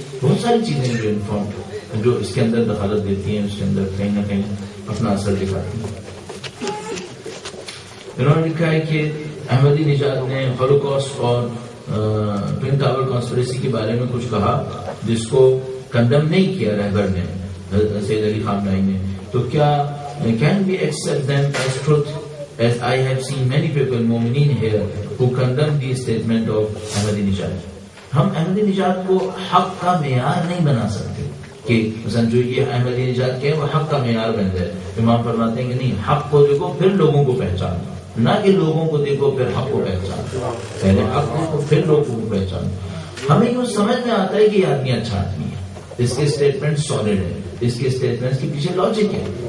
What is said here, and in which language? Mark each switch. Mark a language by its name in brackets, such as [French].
[Urdu] بہت ساری چیزیں جو اس کے اندر دخالت دیتی ہیں، اس کے اندر کہیں نہ کہیں اپنا اثر دکھاتی ہیں. انہوں نے لکھا ہے کہ احمدی نژاد نے ہولوکاسٹ اور ٹوین ٹاور کانسپریسی کے بارے میں کچھ کہا جس کو کنڈم نہیں کیا رہبر نے، سید علی خامنہئی نے. تو کیا [English] Can we accept them as truth as I have seen many people مومنین here who condemn the statement of Ahmadinejad. [Urdu] ہم احمدی نژاد کو حق کا معیار نہیں بنا سکتے کہ مثلا جو یہ احمدی نژاد کے وہ حق کا معیار بن جائے. امام فرماتے ہیں کہ نہیں، حق کو دیکھو پھر لوگوں کو پہچانو، نہ کہ لوگوں کو دیکھو پھر حق کو پہچانو. پہلے حق دیکھو پھر لوگوں کو پہچانو. ہمیں یوں سمجھ میں آتا ہے کہ یہ آدمی اچھا آدمی ہے، اس کے اسٹیٹمنٹ سالڈ ہے، اس کے اسٹیٹمنٹ کے پیچھے لاجک ہے.